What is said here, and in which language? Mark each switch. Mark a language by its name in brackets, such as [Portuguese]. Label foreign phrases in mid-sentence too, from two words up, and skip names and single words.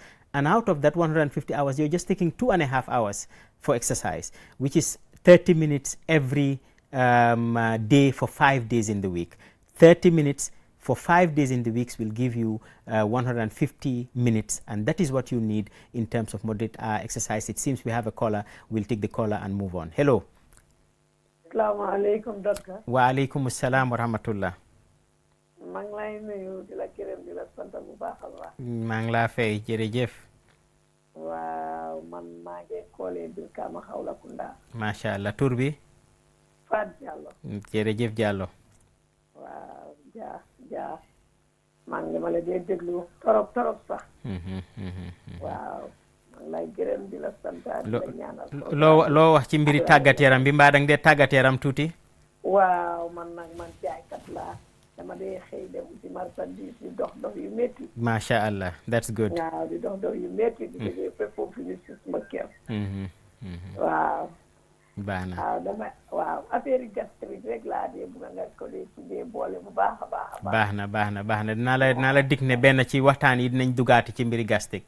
[English] And out of that 150 hours, you're just taking 2.5 hours for exercise, which is 30 minutes every day for 5 days in the week. 30 minutes for 5 days in the weeks will give you 150 minutes, and that is what you need in terms of moderate exercise. It seems we have a caller. We'll take the caller and move on. Hello. [Arabic] السلام عليكم, doctor. وعليكم السلام ورحمة الله. [Wolof] maa ngi lay nuyu di la gërëm di la sant bu baax a baax. maa ngi laa fay jërëjëf. waaw man maa ngi koolee Brikama Hawlakunda. [Arabic] ما شاء الله [Wolof] tur bi. Fat Diallo. jërëjëf Diallo. waaw jaa maa ngi ma la dee déglu torop sax. waaw maa ngi lay gërëm di la sant di la ñaanal. loo wax ci mbiri tàggat yaram bi mbaa danga dee tàggat yaram tuuti. waaw man jaaykat laa dama dee xëy dem ci marchandise di dox yu métti. [Arabic] ما شاء الله [English] that's good. [Wolof] waaw di dox yu métti di jógee fépp foofu ñu si suma kër. waaw. baax na waaw affaire yi gastrique rek laa dee bugg nga ko dee ci dee boole bu baax a baax. baax na dinaa la dig ne benn ci waxtaan yi dinañ dugaati ci mbiri gastrique.